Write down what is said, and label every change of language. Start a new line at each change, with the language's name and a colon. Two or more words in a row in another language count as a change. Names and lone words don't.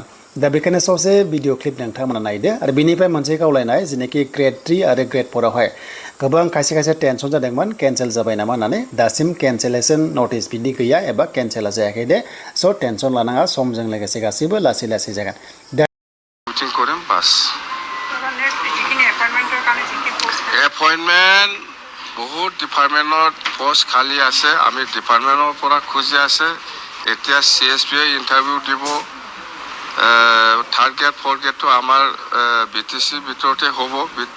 Bodo: दा बेखायनो ससे भिडिअ क्लिप नोंथांमोना नायदो आरो बेनिफ्राय मोनसे खावलायनाय जेनोखि ग्रेड 3 आरो ग्रेड 4आवहाय गोबां खायसे टेनसन जादोंमोन केन्सेल जाबाय नामा होननानै। दासिम केन्सेलेसन नटिस बिदि गैया एबा केन्सेला जायाखै दे। स' टेनसन लानाङा, समजों लोगोसे गासैबो लासै जागोन। दा
Assamese: মিটিং কৰিম বাস। এপইণ্টমেণ্ট বহুত ডিপাৰ্টমেণ্টত পোষ্ট খালী আছে, আমি ডিপাৰ্টমেণ্টৰ পৰা খুজি আছে। এতিয়া CSBয়ে ইণ্টাৰভিউ দিব।
English: third grade
Assamese: 4 গ্ৰেডটো আমাৰ BTC ভিতৰতে হ'ব।